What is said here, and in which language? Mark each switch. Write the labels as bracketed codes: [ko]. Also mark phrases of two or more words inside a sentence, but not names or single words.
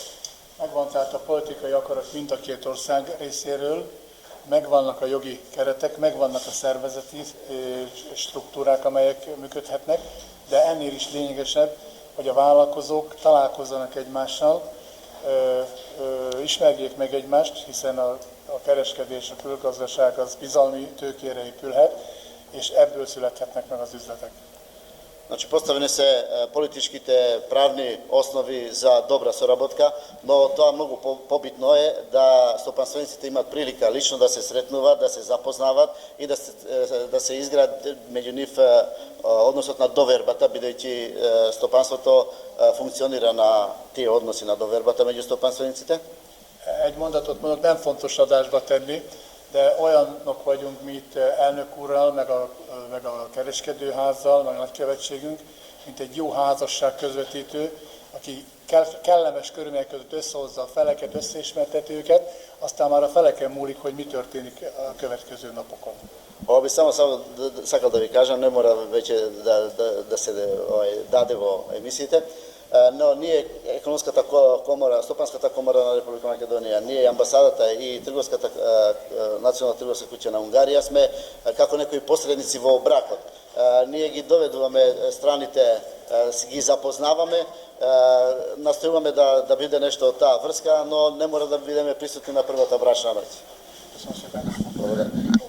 [hu] Megvan tehát a politikai akarat mind a két ország részéről, megvannak a jogi keretek, megvannak a szervezeti struktúrák, amelyek működhetnek, de ennél is lényegesebb, hogy a vállalkozók találkozzanak egymással, ismerjék meg egymást, hiszen a kereskedés, a külgazdaság az bizalmi tőkére épülhet, és ebből születhetnek meg az üzletek. [mk] Значи, поставени се политичките правни основи за добра соработка, но тоа многу побитно е да стопанствениците имаат прилика лично да се сретнуваат, да се запознават и да се изгради меѓу нив односот на довербата, бидејќи стопанството функционира на тие односи на довербата меѓу стопанствениците. [hu] Egy mondatot mondok, nem fontos adásba tenni, de olyanok vagyunk mi itt elnök úrral, meg a kereskedőházzal, meg a nagykövetségünk, mint egy jó házasság közvetítő, aki kellemes körülmények között összehozza a feleket, összeismerteti őket, aztán már a feleken múlik, hogy mi történik a következő napokon. [mk] Ова би само сакал да ви кажам, не мора веќе да се даде во емисиите, но ние економската комора, стопанската комора на Република Македонија, ние амбасадата и трговската национална трговска куќа на Унгарија сме како некои посредници во бракот. Ние ги доведуваме страните, ги запознаваме, настојуваме да биде нешто од таа врска, но не мора да бидеме присутни на првата брачна ноќ. [hu] Köszönöm szépen. [mk] Благодарам.